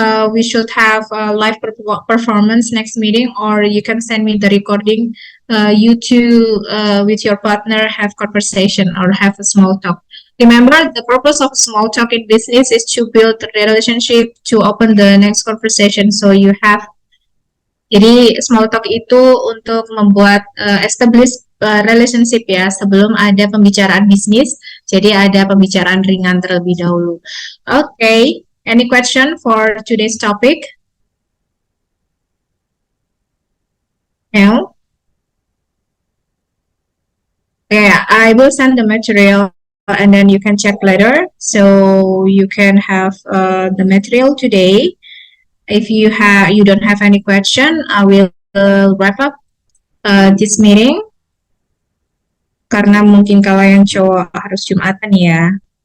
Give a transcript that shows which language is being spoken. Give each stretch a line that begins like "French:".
English: We should have a live performance next meeting, or you can send me the recording. You two with your partner have conversation or have a small talk. Remember, the purpose of small talk in business is to build a relationship, to open the next conversation. So you have
Indonesian: Jadi small talk itu untuk membuat
English: establish relationship
Indonesian: ya sebelum ada pembicaraan bisnis. Jadi ada pembicaraan ringan terlebih dahulu.
English: Okay, any question for today's topic? No? Yeah, I will send the material and then you can check later. So you can have the material today. If you don't have any question, I will wrap up this meeting.
Indonesian: Karena mungkin kalau yang cowok harus Jumatan ya.